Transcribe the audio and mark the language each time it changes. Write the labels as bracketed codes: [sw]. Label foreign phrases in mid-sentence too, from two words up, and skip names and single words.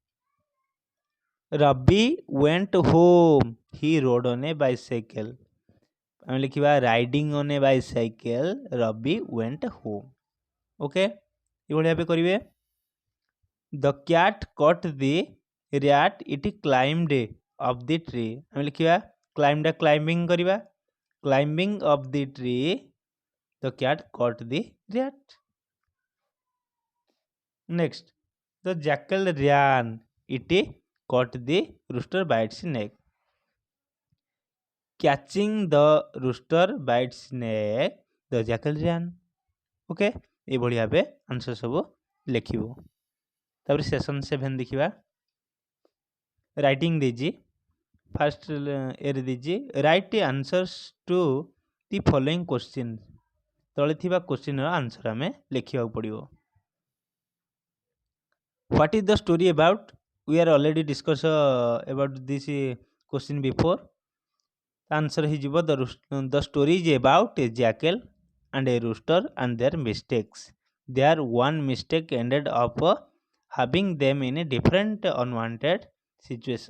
[en] Ravi went home he rode on a bicycle. [or] ଆମେ ଲେଖିବା [en] riding on a bicycle Ravi went home. [or] ଓକେ, ଏଭଳି ଭାବେ କରିବେ. [en] the cat caught the rat it climbed up the tree. [or] ଆମେ ଲେଖିବା କ୍ଲାଇମ୍ବଟା କ୍ଲାଇମ୍ବିଂ କରିବା. [en] climbing up the tree the cat caught the rat. Next, the jackal ran. It caught the rooster by its neck. Catching the rooster by its neck the jackal ran. ओके, [or] ଏଭଳି ଭାବେ ଆନ୍ସର ସବୁ ଲେଖିବୁ. ତାପରେ ସେସନ୍ 7 ଦେଖିବା. ରାଇଟିଂ ଦେଇଛି. [en] ଫାଷ୍ଟ [or] ଏରେ ଦେଇଛି [en] write answers to the following question. [or] ତଳେ ଥିବା କ୍ୱେଶ୍ଚିନ୍ର ଆନ୍ସର ଆମେ ଲେଖିବାକୁ ପଡ଼ିବ. [en] What is the story about? We are already discussed about this question before. The answer ହେଇଯିବ the story is about a jackal and a rooster and their mistakes. Their one mistake ended up having them in a different unwanted situation.